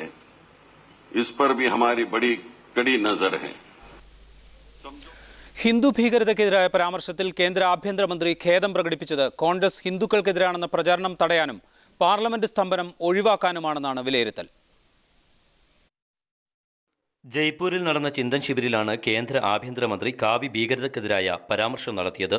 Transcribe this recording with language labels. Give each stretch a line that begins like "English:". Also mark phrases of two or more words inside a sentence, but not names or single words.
Hindi: इस पर भी हमारी बड़ी कड़ी नजर है.
Malayalam: ഹിന്ദു ഭീകരതയ്ക്കെതിരായ പരാമർശത്തിൽ കേന്ദ്ര ആഭ്യന്തരമന്ത്രി ഖേദം പ്രകടിപ്പിച്ചത് കോൺഗ്രസ് ഹിന്ദുക്കൾക്കെതിരാണെന്ന പ്രചാരണം തടയാനും പാർലമെന്റ് സ്തംഭനം ഒഴിവാക്കാനുമാണെന്നാണ് വിലയിരുത്തൽ. ജയ്പൂരിൽ നടന്ന ചിന്തൻ ശിബിരിലാണ് കേന്ദ്ര ആഭ്യന്തരമന്ത്രി കാവി ഭീകരതയ്ക്കെതിരായ പരാമർശം നടത്തിയത്.